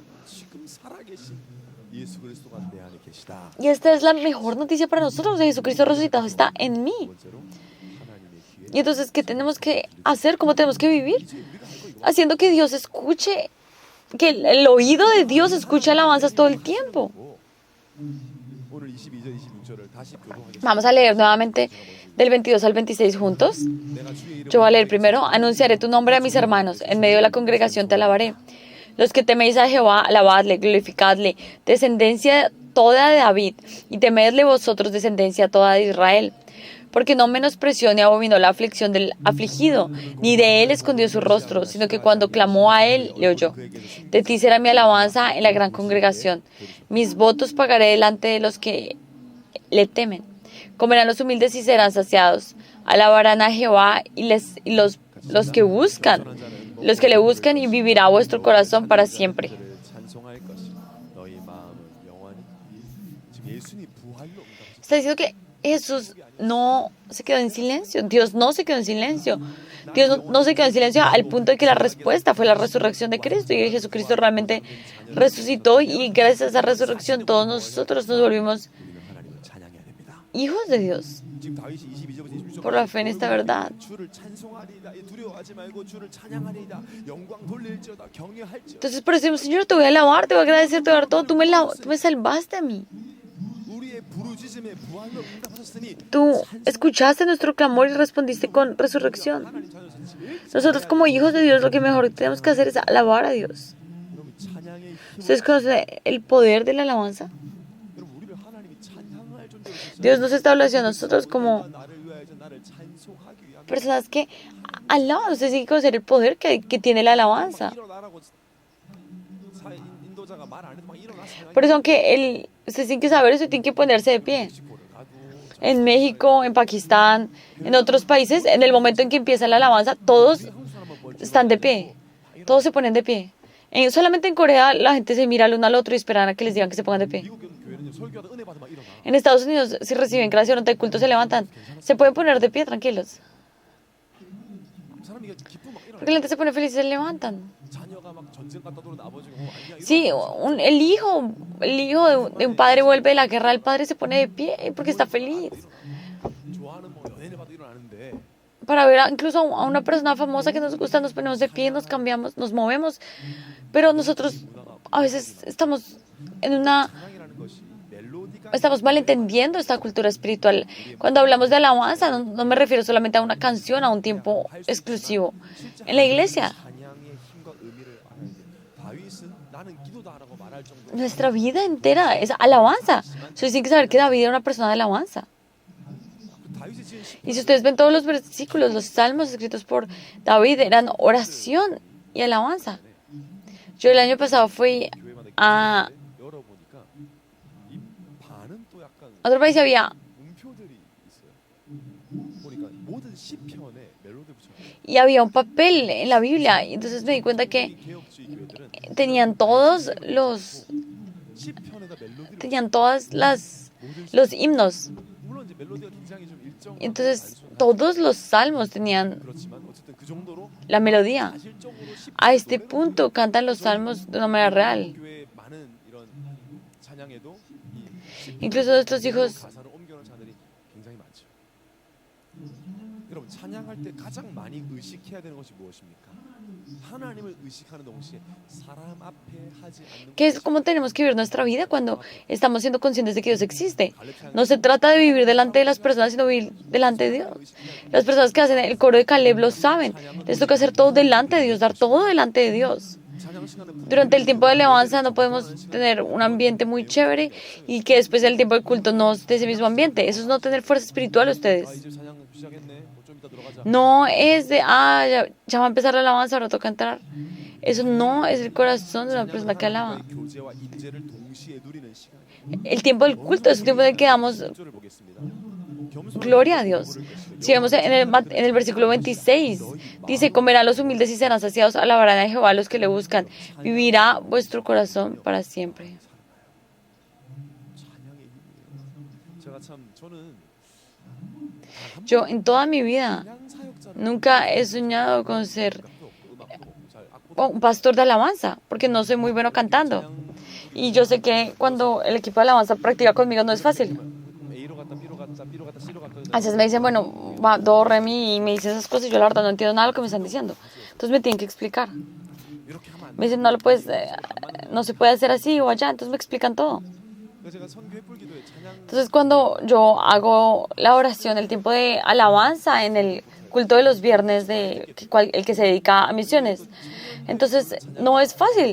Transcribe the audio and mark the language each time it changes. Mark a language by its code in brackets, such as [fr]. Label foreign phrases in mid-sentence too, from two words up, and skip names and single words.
[es] Y esta es la mejor noticia para nosotros. Jesucristo resucitado está en mí. Y entonces, ¿qué tenemos que hacer? ¿Cómo tenemos que vivir? Haciendo que Dios escuche, que el oído de Dios escuche alabanzas todo el tiempo. [ko] 오늘 22절, 26절을 다시 교독하겠습니다. [es] Vamos a leer nuevamente del 22 al 26 juntos. [ko] 내가 주의 이름을 [es] Yo voy a leer primero. Anunciaré tu nombre a mis hermanos. En medio de la congregación te alabaré. Los que teméis a Jehová, alabadle, glorificadle. Descendencia toda de David. Y temedle vosotros, descendencia toda de Israel. Porque no menospreció ni abominó la aflicción del afligido, ni de él escondió su rostro, sino que cuando clamó a él, le oyó. De ti será mi alabanza en la gran congregación. Mis votos pagaré delante de los que le temen. Comerán los humildes y serán saciados. Alabarán a Jehová y los que buscan, los que le buscan, y vivirá vuestro corazón para siempre. [ko] 찬송할 것이요 너희 마음은 영원히. 지금 예수님이 부활로 응답하셨어요. [es] Está diciendo que Jesús no se quedó en silencio. Dios no se quedó en silencio. Dios no se quedó en silencio al punto de que la respuesta fue la resurrección de Cristo. Y Jesucristo realmente resucitó, y gracias a esa resurrección todos nosotros nos volvimos [ko] 우리는 하나님을 찬양해야 됩니다. [es] hijos de Dios [ko] 지금 다윗이 22절부터 26절 [es] por la fe en esta verdad. [ko] 주를 찬송하리이다. 두려워하지 말고 주를 찬양하리이다. 영광 돌릴지어다. 경외할지어다. [es] Entonces por eso decimos: Señor, te voy a alabar, te voy a agradecer, te voy a dar todo. Tú me salvaste a mí. [ko] 우리의 부르짖음에 부활로 응답하셨으니 [es] Tú escuchaste nuestro clamor y respondiste con resurrección. [ko] 하나님 자녀들이 제일 [es] Nosotros como hijos de Dios lo que mejor tenemos que hacer es alabar a Dios. [ko] 여러분 찬양의 힘. [es] ¿Ustedes conocen el poder de la alabanza? [ko] 여러분 우리를 하나님이 찬양할 존재로 [es] Dios nos establece a nosotros como [ko] 나를 위하여 나를 찬송하기 위함. [es] personas que alaban. Ustedes tienen que conocer el poder que tiene la alabanza. [ko] 일어나라고 인도자가 말 안 해도 막 일어나 찬양해. [es] Por eso, aunque ustedes tienen que saber eso y tienen que ponerse de pie. En México, en Pakistán, en otros países, en el momento en que empieza la alabanza, todos están de pie. Todos se ponen de pie. Solamente en Corea la gente se mira el uno al otro y esperan a que les digan que se pongan de pie. [ko] 미국 교회는 설교하다 은혜 받으면 일어나. [es] En Estados Unidos, si reciben gracia durante el culto, se levantan. Se pueden poner de pie, tranquilos. [ko] 사람이 기쁘면 막 일어나. [es] Porque la gente se pone feliz y se levantan. [ko] 자녀가 막 전쟁 갔다 들어오는 아버지가 아니야. [es] Sí, el hijo de un padre vuelve de la guerra, el padre se pone de pie porque está feliz. [ko] 좋아하는 뭐 연예인 봐도 일어나는데 [es] Para ver incluso a una persona famosa que nos gusta, nos ponemos de pie, nos cambiamos, nos movemos. Pero nosotros a veces estamos [ko] 찬양이라는 것이 멜로디가 [es] estamos malentendiendo esta cultura espiritual. Cuando hablamos de alabanza, no me refiero solamente a una canción, a un tiempo exclusivo. En la iglesia, [ko] 찬양의 힘과 의미를 알아야 돼. 다윗은 나는 기도다라고 말할 정도로 [es] nuestra vida entera es alabanza. Ustedes tienen que saber que David era una persona de alabanza. [ko] 다윗이 지은 시 [es] Y si ustedes ven todos los versículos, los salmos escritos por David eran oración y alabanza. Yo el año pasado fui [ko] 교회마다 [es] a [ko] 열어보니까 이 반은 또 약간 [es] otro país y había [ko] 음표들이 있어요. 보니까 모든 시편에 멜로디 붙여요. [es] y había un papel en la Biblia. Y entonces me di cuenta que [ko] 개혁주의 교회들은 [es] tenían todos los [ko] 시편에다 멜로디를 [es] tenían todas los himnos. [ko] 물론 이제 멜로디가 굉장히 좀 일정 [es] Y entonces todos los salmos tenían [ko] 그렇지만 어쨌든 그 정도로 [es] la melodía. [ko] 사실적으로 [es] A este punto cantan los salmos de una manera real. [ko] 교회 많은 이런 찬양에도 이 시편 [es] Incluso nuestros hijos [ko] 가사를 옮겨놓은 자들이 굉장히 많죠. 여러분 찬양할 때 가장 많이 의식해야 되는 것이 무엇입니까? 하나님을 의식하는 동시에 사람 앞에 하지 않는 [es] que es como tenemos que vivir nuestra vida cuando estamos siendo conscientes de que Dios existe. No se trata de vivir delante de las personas, sino vivir delante de Dios. Las personas que hacen el coro de Caleb lo saben. Les toca hacer todo delante de Dios, dar todo delante de Dios. [ko] 찬양 시간에 [es] Durante el tiempo de alabanza no podemos tener un ambiente muy chévere y que después del tiempo del culto no esté ese mismo ambiente. Eso es no tener fuerza espiritual ustedes. [ko] 이제 찬양 시작했네. 좀 이따 들어가자. [es] No es de, ya va a empezar la alabanza, ahora toca entrar. Eso no es el corazón de una persona que alaba. [ko] 하나님과의 교제와 임재를 동시에 누리는 시간. [es] El tiempo del culto es un tiempo en el que damos [ko] 구절을 보겠습니다. 겸손한 [es] gloria a Dios. Si vemos en el versículo 26, dice: comerán los humildes y serán saciados, alabarán a Jehová los que le buscan, vivirá vuestro corazón para siempre. [ko] 찬양의 힘이에요. 제가 참 저는 [es] Yo en toda mi vida [ko] 찬양 사역자를 [es] nunca he soñado con ser [ko] 음악도 잘 악보도 [es] un pastor de alabanza, porque no soy muy bueno cantando. Y yo sé que cuando el equipo de alabanza practica conmigo no es fácil. [ko] A로 갔다 B로 갔다 B로 갔다 C로 갔다 [es] A veces me dicen, bueno, va, do, re, mi, y me dicen esas cosas y yo la verdad no entiendo nada de lo que me están diciendo. Entonces me tienen que explicar. [ko] 이렇게 하면 안 [es] Me dicen, no se puede hacer así o allá, entonces me explican todo. [ko] 그래서 제가 선교 횃불기도에 찬양 [es] Entonces, cuando yo hago la oración, el tiempo de alabanza en el culto de los viernes, el que se dedica a misiones, entonces no es fácil.